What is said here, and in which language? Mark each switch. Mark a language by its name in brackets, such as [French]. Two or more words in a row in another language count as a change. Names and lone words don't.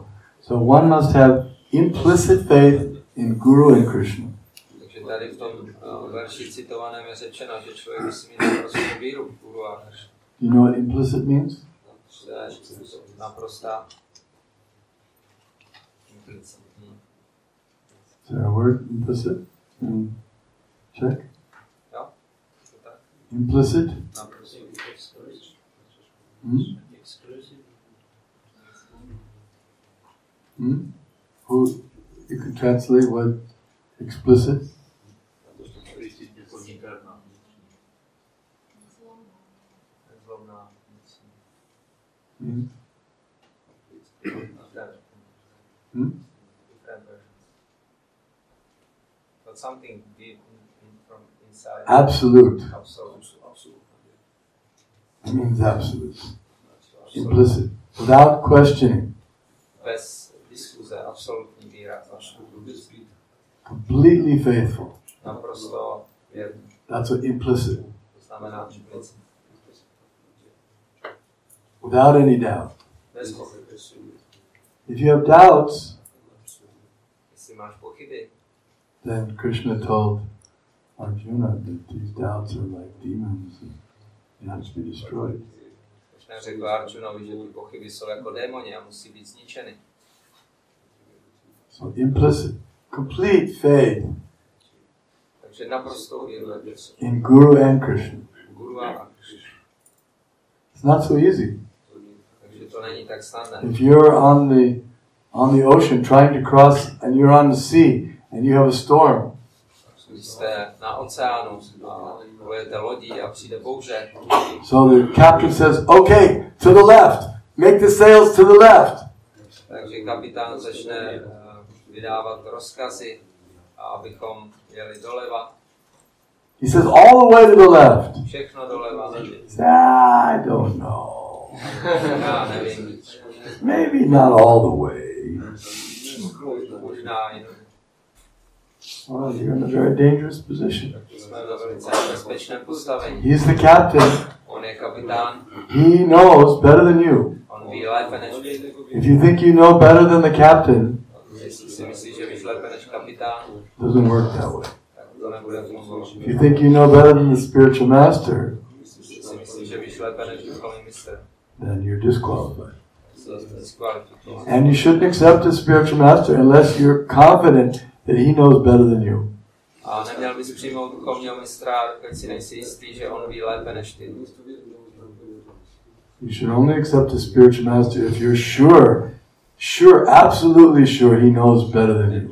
[English] So one must have implicit faith in Guru and Krishna. [Czech] Takže tady v tom verši citovaném je řečeno, že člověk musí mít naprostou víru v Guru a Krishna. [English] You know what implicit means? [Czech] To je naprostá. [English] Is there a word implicit? Check. [Czech] Jo, to tak. [English] Implicit? [Czech] Naprostý. [English] Who you can translate what explicit? Means? But something deep from inside. Absolute. Absolute. It means absolute. Implicit. Without questioning. [Czech] Bez diskuze, absolutní víra. [English] Completely faithful. [Czech] Naprosto věrný. [English] That's what implicit. [Czech] To znamená implicit. [English] Without any doubt. [Czech] Bez pochyby. [English] If you have doubts, [Czech] Jestli máš pochyby, [English] then Krishna told Arjuna that these doubts are like demons and they have to be destroyed. [Czech] Krishna řekl Arjunovi, že ty pochyby jsou jako démoni a musí být zničeny. [English] So implicit, complete faith [Czech] Takže naprosto víru [English] in Guru and Krishna. [Czech] Guru a Krishna. [English] It's not so easy. [Czech] Takže to není tak snadné. [English] If you're on the ocean trying to cross and you're on the sea and you have a storm, [Czech] Když jste na oceánu a plujete lodí a přijde bouře, [English] so the captain says, okay, to the left, make the sails to the left. [Czech] takže kapitán začne vydávat rozkazy, abychom jeli doleva. [English] He says, all the way to the left. [Czech] Všechno doleva. [English] I don't know. [Czech] Já nevím. [English] Maybe not all the way. [Czech] Možná jenom. [English] Well, you're in a very dangerous position. [Czech] Jsme ve velice nebezpečném postavení. [English] He's the captain. [Czech] On je kapitán. [English] He knows better than you. [Czech] On ví lépe než vy. [English] If you think you know better than the captain, [Czech] Jestli si myslíš, že víš lépe než kapitán, [English] it doesn't work that way. [Czech] tak to nebude fungovat. [English] If you think you know better than the spiritual master, [Czech] Jestli si myslíš, že víš lépe než duchovní mistr, [English] then you're disqualified. [Czech] jsi diskvalifikovaný. [English] And you shouldn't accept a spiritual master unless you're confident that he knows better than you. [Czech] A neměl bys přijmout duchovního mistra, dokud si nejsi jistý, že on ví lépe než ty. [English] You should only accept a spiritual master if you're sure, absolutely sure he knows better than you.